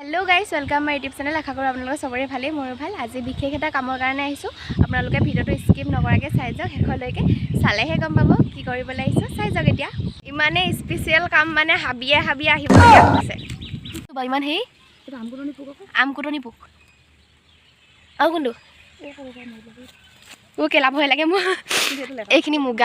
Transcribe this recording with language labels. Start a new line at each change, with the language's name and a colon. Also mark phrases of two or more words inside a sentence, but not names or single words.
English: hello guys welcome my YouTube channel
Hindi: आशा करूँ
Assamese: আপোনালোক সবৰে ভালে মোৰ ভাল আজি বিশেষ এটা কামৰ কাৰণে আহিছো আপোনালোকে ভিডিওটো স্কিপ নকৰাকৈ চাই যাওক শেষলৈকে চালেহে গম পাব কি কৰিবলৈ আহিছো চাই যাওক এতিয়া ইমানে স্পেশাল কাম মানে হাবিয়ে আহিব লগা হৈছে তো ইমান হেই আমকুটনি পোক আৰু কোনটো ও কেলা ভয় লাগে মোৰ এইখিনি মুগা